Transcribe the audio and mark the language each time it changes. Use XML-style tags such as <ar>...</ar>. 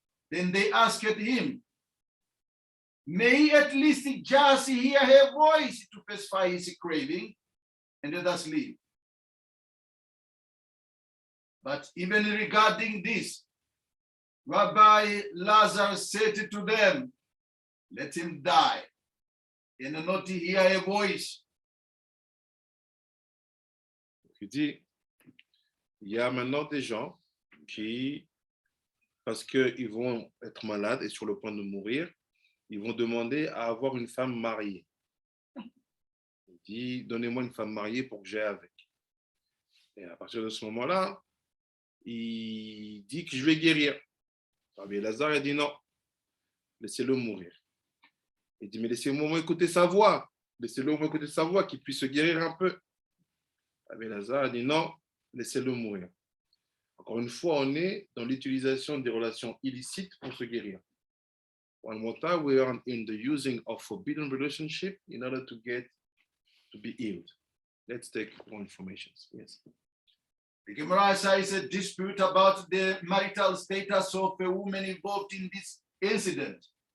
<en>Then they asked him, may he at least just hear her voice to pacify his craving and let us live. But even regarding this, Rabbi Lazar said to them, let him die and not hear a voice.</en> <fr>Il dit, il y a maintenant des gens qui, parce qu'ils vont être malades et sur le point de mourir, ils vont demander à avoir une femme mariée. Il dit, donnez-moi une femme mariée pour que j'aille avec. Et à partir de ce moment-là, il dit que je vais guérir. Rabbi Lazare a dit non, laissez-le mourir. Il dit mais laissez-moi écouter sa voix, laissez-le écouter sa voix, qu'il puisse se guérir un peu. Rabbi Lazare a dit non, laissez-le mourir. Encore une fois, on est dans l'utilisation des relations illicites pour se guérir.</fr> <en>One more time, we are in the using of forbidden relationship in order to be healed. Let's take more information. Yes. The Gemara says a dispute about the marital status of a woman involved in this incident.</en>